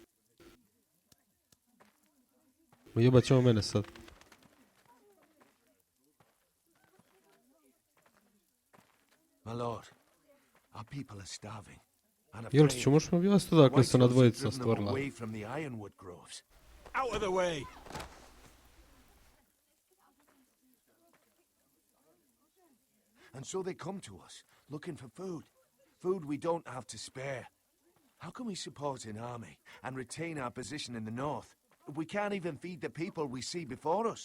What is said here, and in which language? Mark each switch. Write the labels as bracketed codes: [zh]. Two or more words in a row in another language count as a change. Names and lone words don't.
[hr] Ujebat ćemo mene sad. [en] My lord, our people are starving. And [hr] Jolčiću, možeš mi objasniti odakle se na dvojica stvorila? [en] away from the ironwood groves. Out of the way! And so they come to us, looking for food. Food we don't have to spare. How can we support an army and retain our position in the north if we can't even feed the people we see before us?